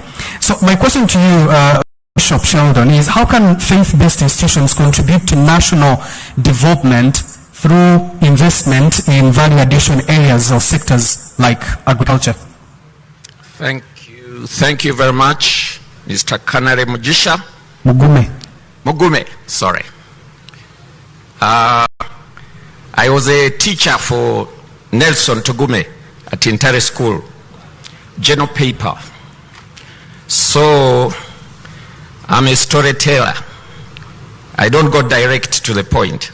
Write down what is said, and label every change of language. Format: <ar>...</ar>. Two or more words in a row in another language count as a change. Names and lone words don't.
<en>So my question to you, Bishop Sheldon, is how can faith-based institutions contribute to national development through investment in value addition areas or sectors like agriculture? Thank you. Thank you very much, Mr. Kanare Mujisha. Mugume, sorry. I was a teacher for Nelson Tugume at Intare School, General Paper. So I'm a storyteller. I don't go direct to the point.</en>